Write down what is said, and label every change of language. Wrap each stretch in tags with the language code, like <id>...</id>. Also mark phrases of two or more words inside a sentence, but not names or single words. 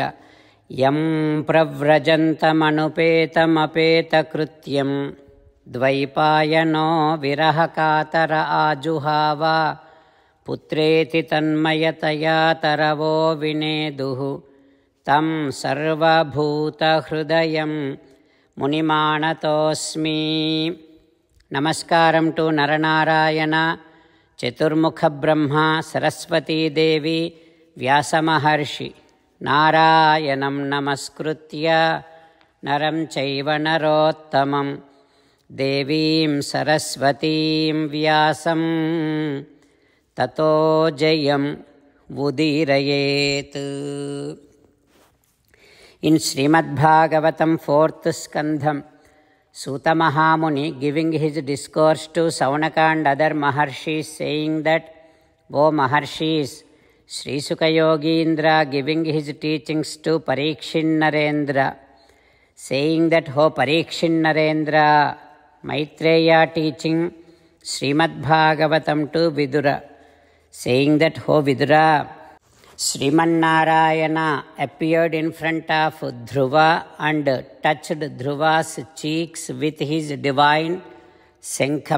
<sa>ಯಂ ಪ್ರವ್ರಜಂತಮನುಪೇತಮಪೇತಕೃತ್ಯಂ ದ್ವೈಪಾಯನೋ ವಿರಹಕಾತರ ಆಜುಹಾವ ಪುತ್ರೇತಿ ತನ್ಮಯತಯಾ ತರವೋ ವಿನೇದುಃ ತಂ ಸರ್ವಭೂತಹೃದಯಂ ಮುನಿಮಾನತೋಸ್ಮಿ. ನಮಸ್ಕಾರಂ ಟು ನರನಾರಾಯಣ, ಚತುರ್ಮುಖ ಬ್ರಹ್ಮ, ಸರಸ್ವತೀ ದೇವಿ, ವ್ಯಾಸಮಹರ್ಷಿ. ನಾರಾಯಣಂ ನಮಸ್ಕೃತ್ಯ ನರಂ ಚೈವ ನರೋತ್ತಮಂ ದೇವೀಂ ಸರಸ್ವತೀಂ ವ್ಯಾಸಂ ತತೋ ಜಯಂ ಉದೀರಯೇತ್.</sa> <en>ಇನ್ ಶ್ರೀಮದ್ಭಾಗವತಂ 4th ಸ್ಕಂಧಂ, Suta Mahamuni giving his discourse to Saunaka and other Maharshis, saying that, O Maharshis, Sri Sukha Yogindra giving his teachings to Parikshin Narendra, saying that, O Parikshin Narendra, Maitreya teaching Srimad Bhagavatam to Vidura, saying that, O Vidura, Sriman Narayana appeared in front of Dhruva and touched Dhruva's cheeks with his divine Senkham.</en>